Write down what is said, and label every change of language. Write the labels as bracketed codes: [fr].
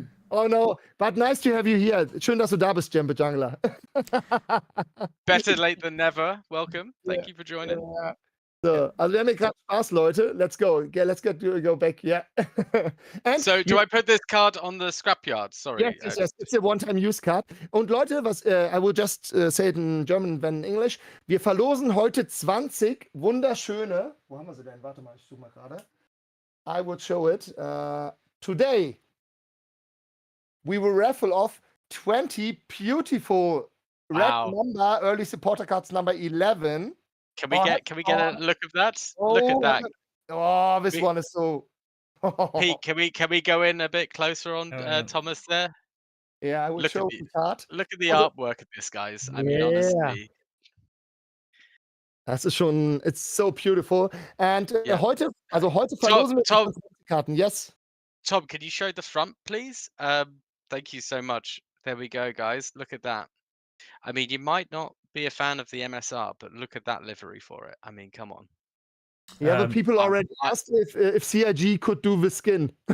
[en] Oh no, but nice to have you here. [de] Schön, dass du da bist, Jamba Jungler. [en] Better late than never. Welcome. Thank you for joining. [de] So, also wir haben gerade Spaß, Leute. [en] Let's go. Okay, let's go back. Yeah. And so, do I put this card on the scrapyard? Sorry. Yes. It's a one-time use card. [de] Und Leute, [en] I will just say it in German, then in English. [de] Wir verlosen heute 20 wunderschöne. Wo haben wir sie denn? Warte mal, ich suche mal gerade. [en] I will show it. Today, we will raffle off 20 beautiful red number early supporter cards number 11. Can we get a look of that? Look at that. Oh, this one is so. Pete, can we go in a bit closer on Thomas there? Yeah, I will show the card. Look at the artwork of this, guys. I mean, honestly. [de] Das ist schon, [en] it's so beautiful. And [de] heute verlosen wir Karten. [en] Yes. Tom, can you show the front, please? Thank you so much. There we go, guys. Look at that. I mean, you might not be a fan of the MSR, but look at that livery for it. I mean, come on. Yeah, but people already asked if CIG could do the skin.